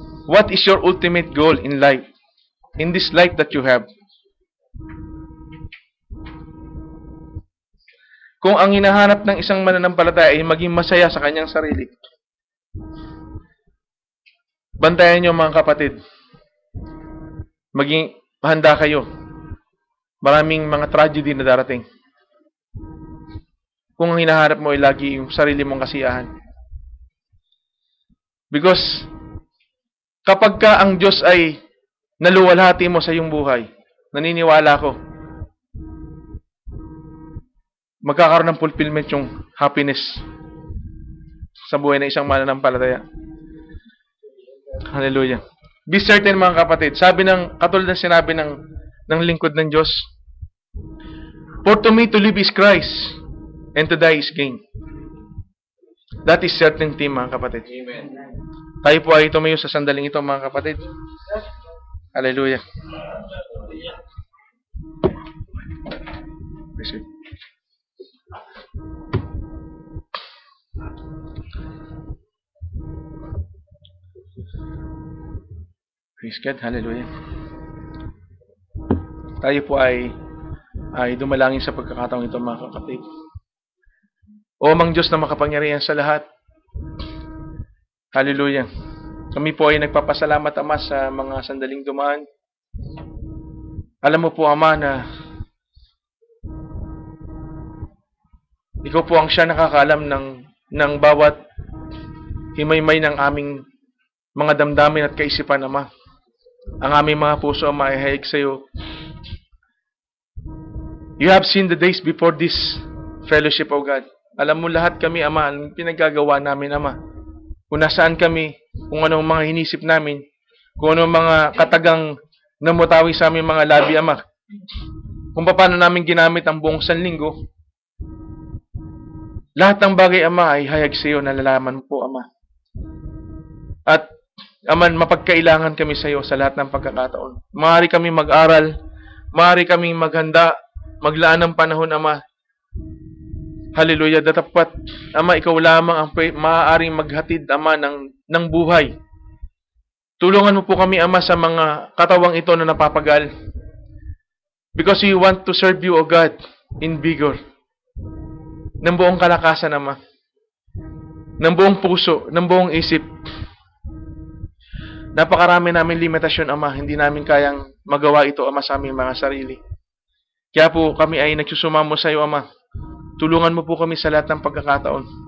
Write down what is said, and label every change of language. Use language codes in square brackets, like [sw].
[en] What is your ultimate goal in life? In this life that you have? [tl] Kung ang hinahanap ng isang mananampalataya ay maging masaya sa kanyang sarili, bantayan niyo, mga kapatid. Maging handa kayo. Maraming mga tragedy na darating. Kung ang hinahanap mo ay lagi yung sarili mong kasiyahan. Because kapag ka ang Diyos ay naluwalhati mo sa iyong buhay, naniniwala ko, magkakaroon ng fulfillment yung happiness sa buhay ng isang mananampalataya. [en] Hallelujah. Be certain, [tl] mga kapatid. Katulad ng sinabi ng lingkod ng Diyos, [en] for to me to live is Christ, and to die is gain. That is certainty, [tl] mga kapatid. [en] Amen. [tl] Tayo po ay tumayo sa sandaling ito, mga kapatid. Hallelujah. [en] Praise God. Praise God. Hallelujah. [tl] Tayo po ay dumalangin sa pagkakataong ito, mga kapatid. O Amang Diyos na makapangyarihan sa lahat. Hallelujah. Kami po ay nagpapasalamat, Ama, sa mga sandaling dumaan. Alam mo po, Ama, na Ikaw po ang siya nakakaalam ng bawat himaymay ng aming mga damdamin at kaisipan, Ama. Ang aming mga puso, Ama, ay hayag sa iyo. [en] You have seen the days before this fellowship, O God. [tl] Alam mo lahat kami, Ama, ang pinagagawa namin, Ama. Kung nasaan kami, kung anong mga hinisip namin, kung anong mga katagang namutawi sa aming mga labi, Ama. Kung paano namin ginamit ang buong sanlinggo. Lahat ng bagay, Ama, ay hayag sa iyo, nalalaman mo po, Ama. At, Ama, mapagkailangan kami sa iyo sa lahat ng pagkakataon. Maaari kami mag-aral, maaari kami maghanda, maglaan ng panahon, Ama. Hallelujah. Datapat, Ama, ikaw lamang ang maaaring maghatid, Ama, ng buhay. Tulungan mo po kami, Ama, sa mga katawang ito na napapagal. [en] Because we want to serve you, O God, in vigor. [tl] Ng buong kalakasan, Ama. Ng buong puso, ng buong isip. Napakarami namin limitasyon, Ama. Hindi namin kayang magawa ito, Ama, sa aming mga sarili. Kaya po kami ay nagsusumamo sa iyo, Ama. Tulungan mo po kami sa lahat ng pagkakataon.